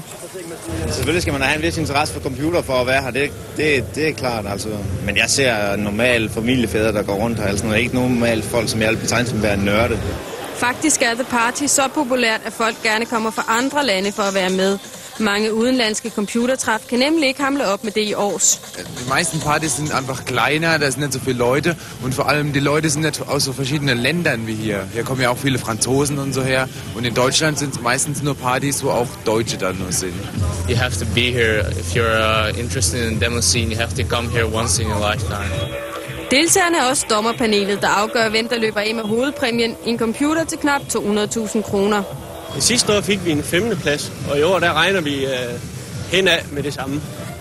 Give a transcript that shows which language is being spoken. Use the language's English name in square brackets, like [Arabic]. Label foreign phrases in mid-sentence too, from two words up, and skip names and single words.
[Danish] Selvfølgelig skal man have en vis interesse for computer for at være her, det er klart. Altså. Men jeg ser normale familiefædre, der går rundt her. Altså, ikke normalt folk, som jeg betegner som være nørde. Faktisk er The Party så populært, at folk gerne kommer fra andre lande for at være med. Mange udenlandske computertræf kan nämlich ikke hamle op med det i Aarhus. [German] Die meisten Partys sind einfach kleiner, da sind nicht so viele Leute und vor allem die Leute sind nicht aus so verschiedenen Ländern wie hier. Hier kommen ja auch viele Franzosen und so her und in Deutschland sind es meistens nur Partys, wo auch Deutsche dann nur sind. [English] You have to be here if you're interested in demo scene. You have to come here once in your lifetime. [Danish] Deltagerne er også dommerpanelet, der afgør, hvem der løber af med hovedpræmien, en computer til knap 200.000 kroner. Sidste år fik vi en 5. plads, og i år der regner vi henad med det samme.